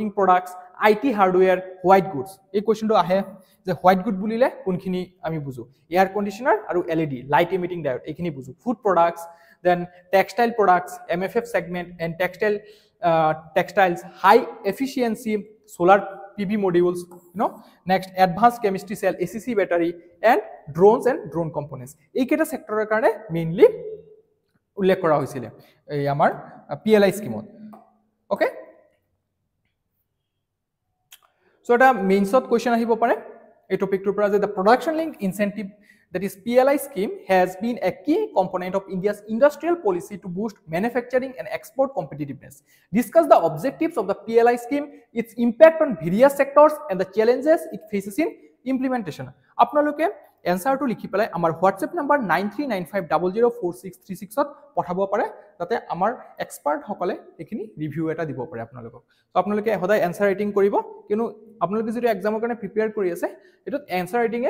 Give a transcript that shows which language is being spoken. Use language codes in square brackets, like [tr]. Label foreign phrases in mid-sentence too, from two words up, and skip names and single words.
[en] products IT hardware white goods [as] এই কুৱেশ্যনটো আহে যে [en] white good [as] বুলিলে কোনখিনি আমি বুজোঁ [en] air conditioner [as] আৰু [en] LED light emitting diode [as] এইখিনি বুজোঁ [en] food products then textile products MFF segment and textiles high efficiency solar PV modules next advanced chemistry cell ACC battery and drones and drone components [as] এইকেইটা ছেক্টৰৰ কাৰণে মেইনলি উল্লেখ কৰা হৈছিল এই আমাৰ PLI স্কিমত ওকে সো এটা মেইনছত কোৱেশ্চন আহিব পাৰে এই টপিকটোৰ পৰা যে [en] the production linked incentive that is PLI scheme has been a key component of India's industrial policy to boost manufacturing and export competitiveness. Discuss the objectives of the PLI scheme, its impact on various sectors and the challenges it faces in implementation. [as] আপোনালোকে এনসাৰটো লিখি পেলাই আমাৰ WhatsApp number 9395004636 ত পঠাব পাৰে যাতে আমাৰ এক্সপাৰ্ট সকলে এখিনি ৰিভিউ এটা দিব পাৰে আপোনালোকক তো আপোনালোকে সদায় [en] answer writing [as] কৰিব কিয়নো আপোনালোকে যদি এক্সামৰ কাৰণে প্ৰিপেয়াৰ কৰি আছে এটো [en] answer writingয়ে